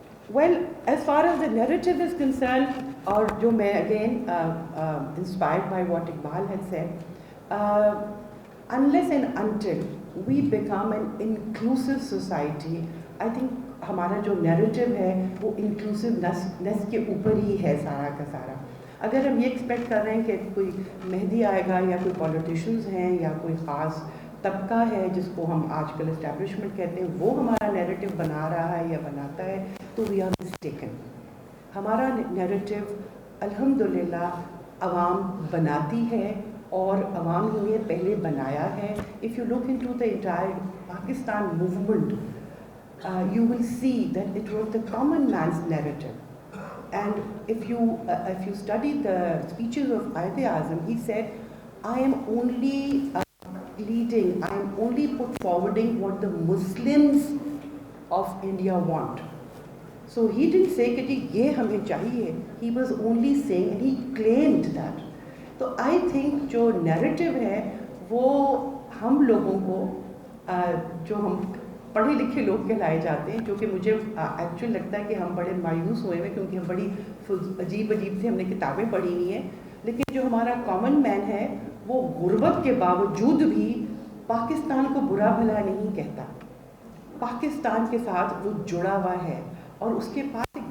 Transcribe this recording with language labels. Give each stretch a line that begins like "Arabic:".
English: Well, as far as the narrative is concerned,
Urdu: اور جو میں
English: again inspired by what Iqbal had said, unless and until we become an inclusive society, I think
Urdu: ہمارا جو narrative ہے وہ inclusiveness کے اوپر ہی ہے سارا کا سارا. اگر ہم یہ ایکسپیکٹ کر رہے ہیں کہ کوئی مہدی آئے گا یا کوئی پولیٹیشنز ہیں یا کوئی خاص طبقہ ہے جس کو ہم آج کل اسٹیبلشمنٹ کہتے ہیں وہ ہمارا نیریٹو بنا رہا ہے یا بناتا ہے, تو
English: We are mistaken.
Urdu: ہمارا نیریٹو الحمدللہ عوام بناتی ہے اور عوام ہی نے پہلے بنایا ہے.
English: If you look into the entire Pakistan movement, you will see that it was the common man's narrative. And if you study the speeches of Quaid-e-Azam, he said, I am only leading, I am only put forwarding what the Muslims of India want. So he didn't say
Urdu: کہ یہ ہمیں چاہیے.
English: He was only saying, and he claimed that.
Urdu: تو I think جو narrative ہے وہ ہم لوگوں کو جو ہم پڑھے لکھے لوگ کہلائے جاتے ہیں, جو کہ مجھے ایکچولی لگتا ہے کہ ہم بڑے مایوس ہوئے ہوئے کیونکہ ہم بڑی عجیب سے ہم نے کتابیں پڑھی ہوئی ہیں, لیکن جو ہمارا کامن مین ہے وہ غربت کے باوجود بھی پاکستان کو برا بھلا نہیں کہتا. پاکستان کے ساتھ وہ جڑا ہوا ہے اور اس کے پاس ایک